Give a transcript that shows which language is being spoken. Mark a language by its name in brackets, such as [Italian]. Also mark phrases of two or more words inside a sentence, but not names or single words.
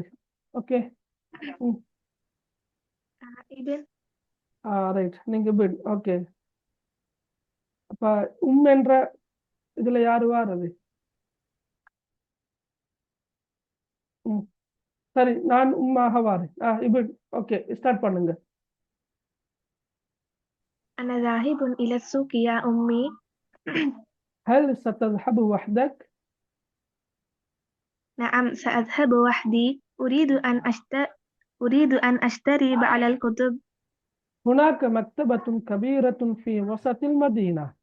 [English] okay, right, [Tamil] நீங்க பின். ஓகே, அப்ப என்ற இதுல யாரு வாரது? சரி, நான் உம்மாக வாரேன். இபின், [English] okay, start [Tamil] பண்ணுங்க. [Arabic] أنا ذاهب إلى السوق يا أمي. هل ستذهب وحدك؟ نعم، سأذهب وحدي. أريد أن أشتري بعض الكتب. هناك مكتبة كبيرة في وسط المدينة.